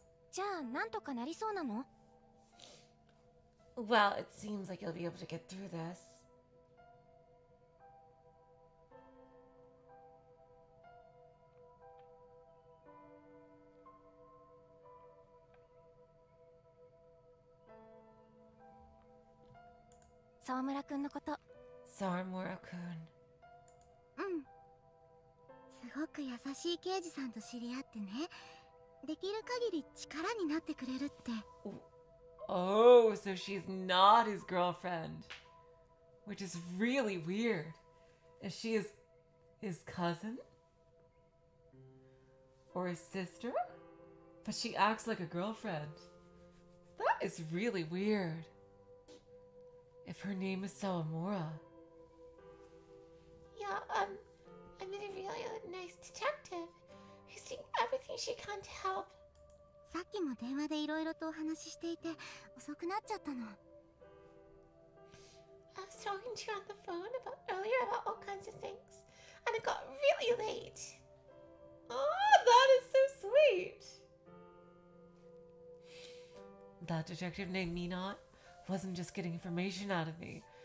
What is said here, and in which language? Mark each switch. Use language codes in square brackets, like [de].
[ja] じゃあなんとかなりそうなの? [en] Well, it seems like you'll be able to get through this. [ja] 沢村くんのこと。 [en] Saramura-kun. [ja] うん。すごく優しい刑事さんと知り合ってね。できる限り力になってくれるって。 [en] Oh, so she's not his girlfriend. Which is really weird. Is she his cousin? Or his sister? But she acts like a girlfriend. That is really weird. If her name is Sawamura. Yeah, I met a really nice detective who's doing everything she can to help. [ja] さっきも電話でいろいろとお話ししていて遅くなっちゃったの。 [en] I was talking to you on the phone earlier about all kinds of things, and it got really late. Oh, that is so sweet. That detective named Minot wasn't just getting information out of me.